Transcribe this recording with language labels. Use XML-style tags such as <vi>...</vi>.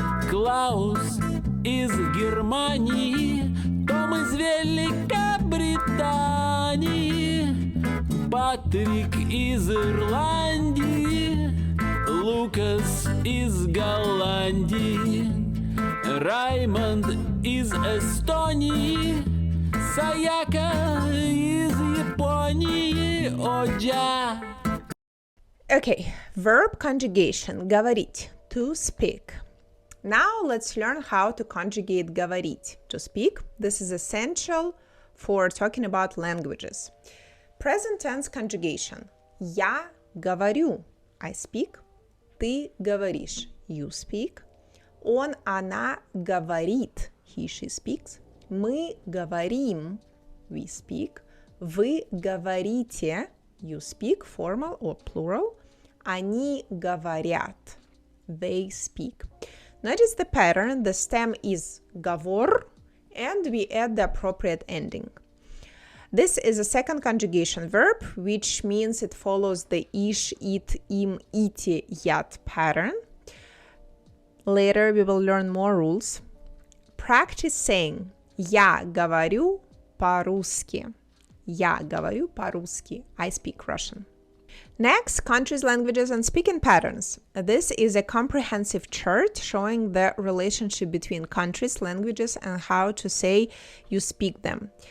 <ru>Клаус из Германии, Том из Великобритании, Патрик из Ирландии, Лукас из Голландии, Раймонд из Эстонии, Sayaka из Японии. Оджа.</ru> <en>Okay, verb conjugation, говорить, to speak. Now let's learn how to conjugate говорить, to speak. This is essential for talking about languages. Present tense conjugation.</en> <ru>Я говорю,</ru> <en>I speak.</en> <ru>Ты говоришь,</ru> <en>you speak.</en> <ru>Он, она говорит,</ru> <en>he, she speaks.</en> <ru>Мы говорим,</ru> <en>we speak.</en> <ru>Вы говорите,</ru> <en>you speak, formal or plural.</en> <ru>Они говорят,</ru> <en>they speak. Notice the pattern. The stem is говор, and we add the appropriate ending. This is a second conjugation verb, which means it follows the ish, it, im, iti, yat pattern. Later we will learn more rules. Practice saying</en> <ru>Я говорю по-русски. Я говорю по-русски.</ru> <en>I speak Russian. Next, countries, languages, and speaking patterns. This is a comprehensive chart showing the relationship between countries, languages, and how to say you speak them.</en>